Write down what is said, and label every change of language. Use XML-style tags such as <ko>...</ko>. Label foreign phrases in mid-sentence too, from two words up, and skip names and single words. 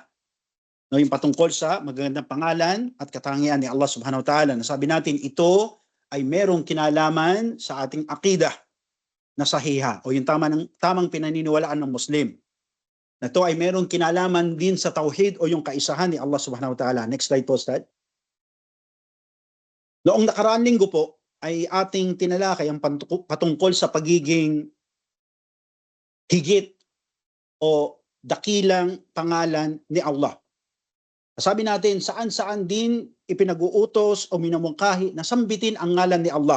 <tl>No, yung patungkol sa magagandang pangalan at katangian ni Allah</tl> <ar>سبحانه وتعالى.</ar> <tl>Nasabi natin ito ay merong kinalaman sa ating akidah na sahiha o yung tamang pinaniniwalaan ng Muslim. Na ito ay merong kinalaman din sa tauhid o yung kaisahan ni Allah</tl> <ar>سبحانه وتعالى.</ar> <en>Next slide</en> <tl>po, Ustad. Noong nakaraang linggo po ay ating tinalakay ang patungkol sa pagiging higit o dakilang pangalan ni Allah. Sabi natin, saan-saan din ipinag-uutos o minamungkahi na sambitin ang ngalan ni Allah.</tl>